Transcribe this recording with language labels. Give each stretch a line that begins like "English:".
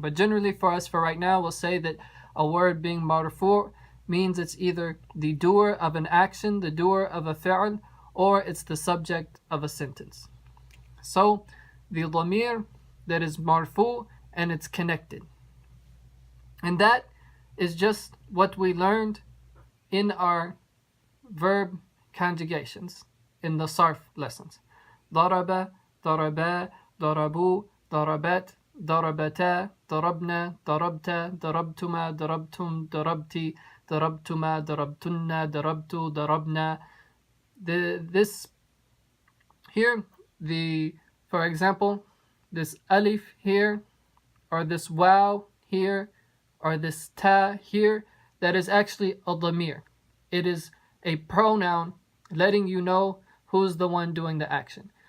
English: But generally for us, for right now, we'll say that a word being marfu means it's either the doer of an action, the doer of a fi'l, or it's the subject of a sentence. So the dhamir that is marfu and it's connected. And that is just what we learned in our verb conjugations in the sarf lessons.
Arabic: ضرب, ضربا, ضربوا, ضربت, ضربتا, ضربنا, ضربت, ضربتما, ضربتم, ضربتي, ضربتما, ضربتن, ضربت, ضربنا.
English: This here, for example, this alif here, or this waw here, or this ta here, that is actually a dhamir. It is a pronoun letting you know who's the one doing the action.